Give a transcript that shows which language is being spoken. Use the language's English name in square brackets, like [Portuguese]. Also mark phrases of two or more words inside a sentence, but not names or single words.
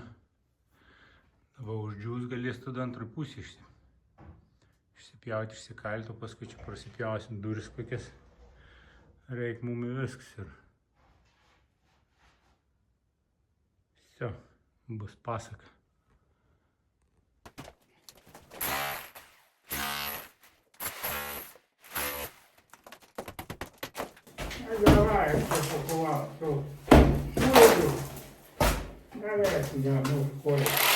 [Lithuanian] Dabar uždžiūs galės tada antrą pusę išsipjauti, išsikalti, o paskui čia prasipjausim duris kokias. Reik mum ir viskas ir все, bus pasaka. [Ukrainian] Давай, я все пакував. Шуду. Давай сюди, ну, ходить.